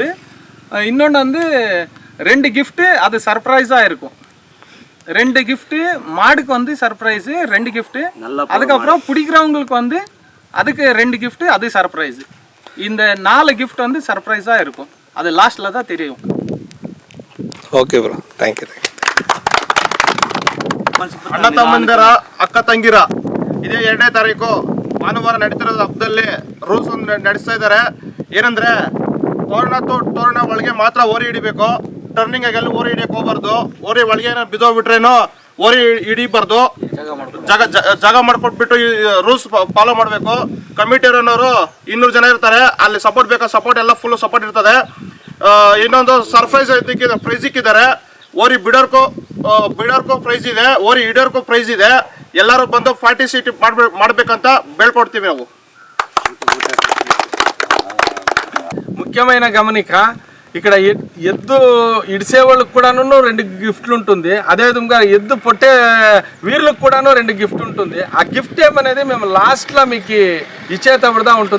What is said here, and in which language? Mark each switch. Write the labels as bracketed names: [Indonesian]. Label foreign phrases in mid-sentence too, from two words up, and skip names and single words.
[Tamil] இன்னொன்று வந்து 2 கிஃப்ட்டு அது சர்ப்ரைஸாக இருக்கும். 2 கிஃப்ட்டு மாடுக்கு வந்து சர்ப்ரைஸு, 2 கிஃப்ட்டு. அதுக்கப்புறம் பிடிக்கிறவங்களுக்கு வந்து அதுக்கு 2 கிஃப்ட்டு, அது சர்ப்ரைஸு. இந்த 4 கிஃப்ட் வந்து சர்ப்ரைஸாக இருக்கும். அது லாஸ்ட்டில் தான் தெரியும். [English] okay bro, thank you. [Kannada] ಅಣ್ಣ ತಮ್ಮಂದಿರ ಅಕ್ಕ ತಂಗಿರ ಇದೇ 2ನೇ ತಾರೀಕು ಭಾನುವಾರ ನಡೀತಿರೋದು ಹಬ್ಬದಲ್ಲಿ ರೂಲ್ಸ್ ಒಂದು ನಡೆಸ್ತಾ ಇದ್ದಾರೆ. ಏನಂದ್ರೆ ತೋರಣ ಒಳಗೆ ಮಾತ್ರ ಓರಿ ಹಿಡಿಬೇಕು. ಟರ್ನಿಂಗ್ ಆಗೆಲ್ಲ ಓರಿ ಹಿಡಿಯಕ್ಕೆ ಹೋಗ್ಬಾರ್ದು. ಓರಿ ಒಳಗೆ ಏನೋ ಬಿದ್ದೋಗ್ಬಿಟ್ರೇನೋ ಓರಿ ಹಿಡಿಬಾರ್ದು. ಜಾಗ ಮಾಡ್ಕೊಟ್ಬಿಟ್ಟು ರೂಲ್ಸ್ ಫಾಲೋ ಮಾಡಬೇಕು. ಕಮಿಟಿಯವರು 200 ಜನ ಇರ್ತಾರೆ. ಅಲ್ಲಿ ಸಪೋರ್ಟ್ ಬೇಕಾ, ಸಪೋರ್ಟ್ ಎಲ್ಲ [English] full support [Kannada] ಇರ್ತದೆ. ಇನ್ನೊಂದು [English] surprise prize [Kannada] ಇಕ್ಕಿದ್ದಾರೆ. ಓರಿ ಬಿಡೋರ್ಕೋ ಪ್ರೈಸ್ ಇದೆ, ಓರಿ ಹಿಡಿಯೋರ್ಕೋ ಪ್ರೈಸ್ ಇದೆ. ಎಲ್ಲರೂ ಬಂದು ಪಾರ್ಟಿಸಿಪೇಟ್ ಮಾಡ್ಬೇಕಂತ ಬೇಳ್ಕೊಡ್ತೀವಿ ನಾವು. [Telugu] ముఖ్యమైన గమనిక, ఇక్కడ ఎద్దు ఇడిసే వాళ్ళకి కూడాను 2 గిఫ్ట్లు ఉంటుంది. అదేవిధంగా ఎద్దు పొట్టే వీళ్ళకి కూడాను 2 గిఫ్ట్ ఉంటుంది. ఆ గిఫ్ట్ ఏమనేది మేము లాస్ట్లో మీకు ఇచ్చేటప్పుడుదా ఉంటుంది.